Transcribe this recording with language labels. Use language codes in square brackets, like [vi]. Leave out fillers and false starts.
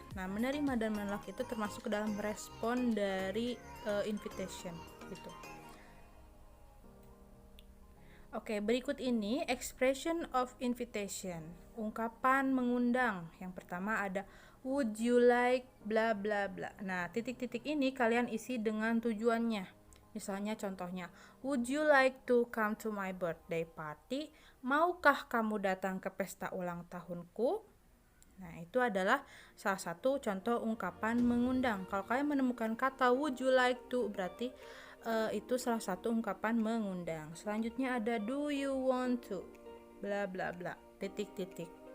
[id] Nah, menerima dan menolak itu termasuk ke dalam respon dari invitation gitu. Oke, berikut ini expression of invitation, ungkapan mengundang. Yang pertama ada [en] would you like [id] bla bla bla. Nah, titik-titik ini kalian isi dengan tujuannya. Misalnya contohnya, [en] would you like to come to my birthday party? [id] Maukah kamu datang ke pesta ulang tahunku? Nah, itu adalah salah satu contoh ungkapan mengundang. Kalau kalian menemukan kata [en] would you like to, [id] berarti itu salah satu ungkapan mengundang. Selanjutnya ada [en] do you want to [id] bla bla bla, titik-titik.